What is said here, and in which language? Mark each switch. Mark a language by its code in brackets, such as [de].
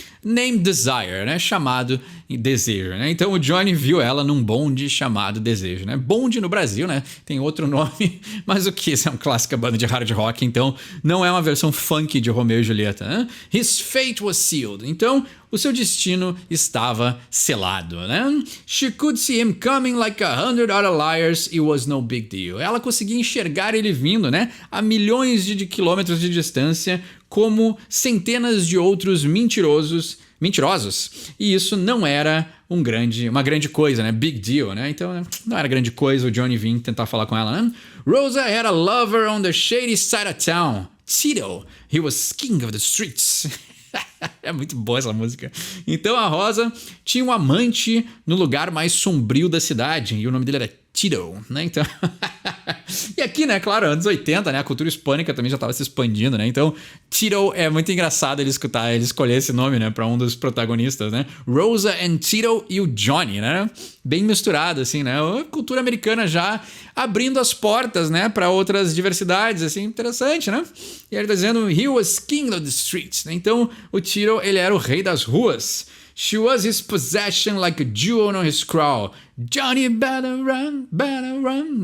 [en] named Desire, [pt] né, chamado Desejo, né, então o Johnny viu ela num bonde chamado Desejo, né, bonde no Brasil, né, tem outro nome, mas o Kiss é uma clássica banda de hard rock, então não é uma versão funk de Romeu e Julieta, né, [en] his fate was sealed, [pt] então o seu destino estava selado, né? [en] She could see him coming like 100 other liars, it was no big deal. [pt] Ela conseguia enxergar ele vindo, né? A milhões de quilômetros de distância, como centenas de outros mentirosos. E isso não era uma grande coisa, né? Big deal, né? Então não era grande coisa o Johnny vir tentar falar com ela, né? [en] Rosa had a lover on the shady side of town. Tito, he was king of the streets. [pt] É muito boa essa música. Então a Rosa tinha um amante no lugar mais sombrio da cidade e o nome dele era Tito, né? Então e aqui, né, claro, anos 80, né, a cultura hispânica também já estava se expandindo, né? Então Tito é muito engraçado ele escolher esse nome, né, para um dos protagonistas, né? [en] Rosa and Tito [pt] e o Johnny, né? Bem misturado assim, né? A cultura americana já abrindo as portas, né, para outras diversidades, assim, interessante, né? E ele tá dizendo [en] he was king of the streets, [pt] né? Então o Tito, ele era o rei das ruas. [en] She was his possession like a jewel on his crown. Johnny better run, better run.